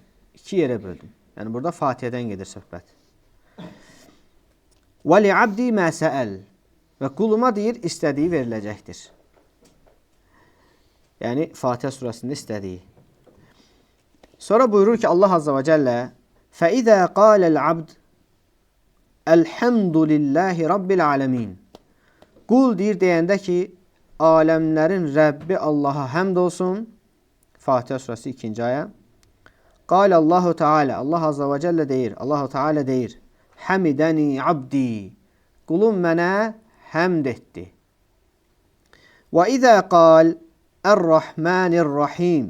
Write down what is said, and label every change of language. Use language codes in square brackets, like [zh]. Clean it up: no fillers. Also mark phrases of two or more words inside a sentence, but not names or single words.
[az] İki yerə böldüm. Yəni burada Fatihədən gedir söhbət. [ar] ولعبدي ما سأل. [az] Və quluma deyir, istədiyi veriləcəkdir. Yəni Fatihə surəsində istədiyi. Sonra buyurur ki, [ar] الله عز وجل فَإِذَا قَالَ الْعَبْدِ الْحَمْدُ لِلَّهِ رَبِّ الْعَالَمِينَ. [az] Qul deyir deyəndə ki, aləmlərin Rəbbi Allaha həmd olsun. Fatihə surəsi 2-ci ayə. [ar] قال الله تعالى. الله عز وجل [az] deyir. [ar] الله تعالى [az] deyir. [ar] حمدني عبدي. [az] Qulum mənə həmd etdi. [ar] وإذا قال الرحمن الرحيم.